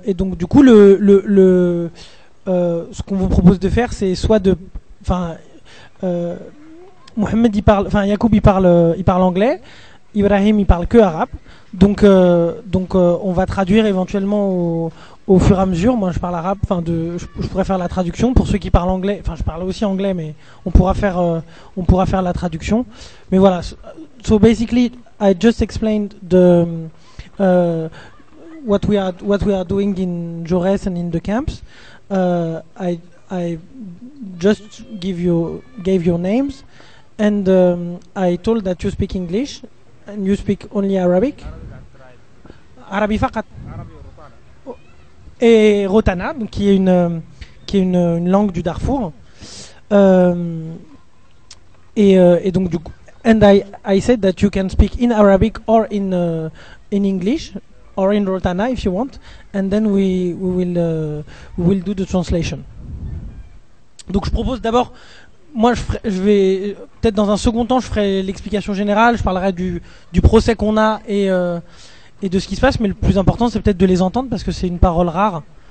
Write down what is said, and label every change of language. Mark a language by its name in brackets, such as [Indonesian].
[French] Et donc du coup ce qu'on vous propose de faire, c'est soit de, enfin, Mohamed il parle, enfin Yacoub il parle anglais, Ibrahim il parle que arabe, donc on va traduire éventuellement au fur et à mesure. Moi je parle arabe, enfin je pourrais faire la traduction pour ceux qui parlent anglais, enfin je parle aussi anglais, mais on pourra faire la traduction. Mais voilà, [English] so basically I just explained what we are doing in Jaurès and in the camps. I just gave your names, and I told that you speak English and you speak only Arabic. [Arabic] Arabi faqat. [French] Et Rotana, qui est une langue du Darfour. Et donc du coup. [English] And I said that you can speak in Arabic or in English or in Rotana if you want, and then we will do the translation. [French] Donc je propose d'abord, moi je vais peut-être dans un second temps je ferai l'explication générale, je parlerai du procès qu'on a et de ce qui se passe, mais le plus important c'est peut-être de les entendre parce que c'est une parole rare.